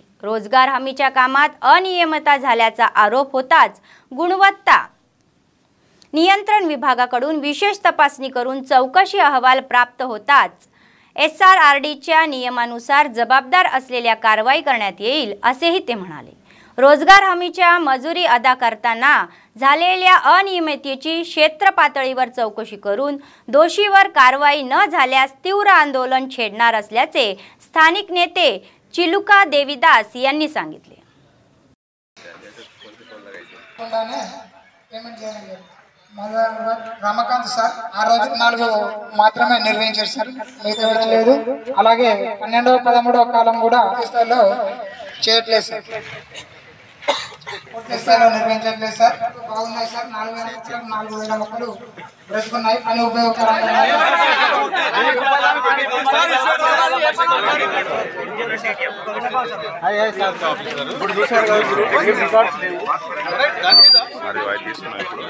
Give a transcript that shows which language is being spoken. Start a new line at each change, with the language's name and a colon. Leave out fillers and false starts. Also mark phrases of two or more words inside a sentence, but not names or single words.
Marathi: रोजगार हमीच्या कामात अनियमितता झाल्याचा आरोप होताच गुणवत्ता नियंत्रण विभागाकडून विशेष तपासणी करून चौकशी अहवाल प्राप्त होताच SRRDच्या नियमानुसार जबाबदार असलेल्या कारवाई करण्यात येईल असेही ते म्हणाले। रोजगार हमीच्या मजुरी अदा करताना झालेल्या अनियमिततेची क्षेत्र पातळीवर चौकशी करून दोषीवर कारवाई न झाल्यास तीव्र आंदोलन छेडणार असल्याचे स्थानिक नेते चिलुका देवीदास यांनी सांगितले।
Telugu: రమకాంత్ సార్ ఆ రోజు 4 మాత్రమే నిర్వహించారు సార్ మిగతా లేదు అలాగే 12వ 13వ కాలం కూడా స్థాయిలో చేయట్లేదు సార్ పూర్తి స్థాయిలో నిర్వహించట్లేదు సార్ బాగున్నాయి సార్ 4000 మొక్కలు బ్రతుకున్నాయి పని ఉపయోగకరంగా ఇప్పుడు చూశారు కదా రికార్డ్స్ లేవు మరి వాయి తీసుకున్నాయి